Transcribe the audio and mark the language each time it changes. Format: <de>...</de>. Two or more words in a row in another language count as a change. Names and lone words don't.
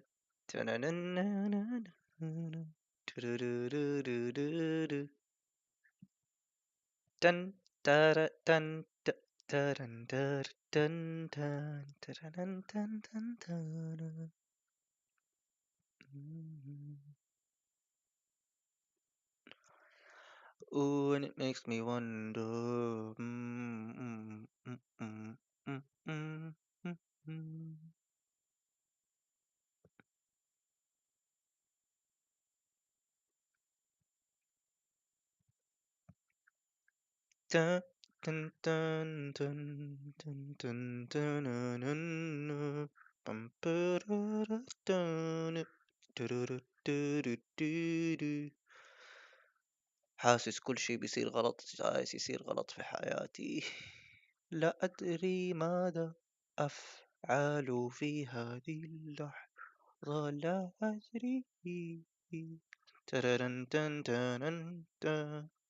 <en>Ta-na na na na na. Do-do-do-do-do-do. Dun da dun da dun da dun dun dun dun dun dun. Ooh, and it makes me wonder. Dun dun dun dun dun dun dun dun dun. Bum ba da da dun. Do do do do do do do.</en> <ar>حاسس كل شيء بيصير غلط، جالس يصير غلط في حياتي. لا أدري ماذا أفعل في هذه اللحظة، لا أدري. تررن تن تن تن.</ar>